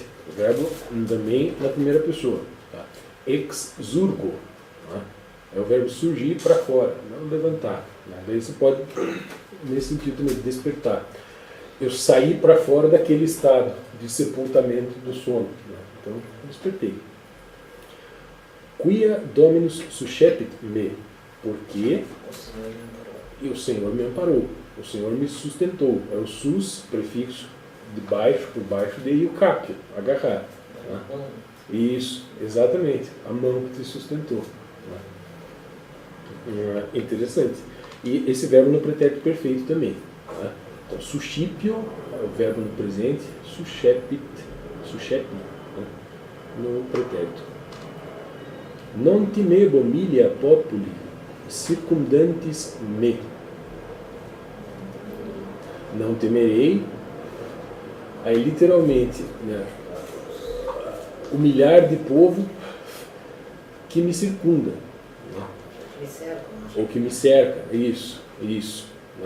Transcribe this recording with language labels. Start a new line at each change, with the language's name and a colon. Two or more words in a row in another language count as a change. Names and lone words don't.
Portuguese: O verbo também na primeira pessoa. Tá? Exurgo. Né? É o verbo surgir para fora, não levantar. Né? Daí você pode, nesse sentido também, despertar. Eu saí para fora daquele estado de sepultamento do sono. Né? Então, despertei.
Latin: Quia dominus suscepit me.
Portuguese: Porque o Senhor me amparou. O Senhor me sustentou. É o sus, prefixo de baixo, por baixo de, e o capio, agarrar. Né? Isso, exatamente. A mão que te sustentou. Né? Interessante. E esse verbo no pretérito perfeito também. Né? Então, suscipio é o verbo no presente, suscepit, né? No pretérito.
Latin: Non timebo milia populi circundantis me.
Portuguese: Não temerei, aí literalmente, né, o milhar de povo que me circunda, né? Ou que me cerca, isso, né?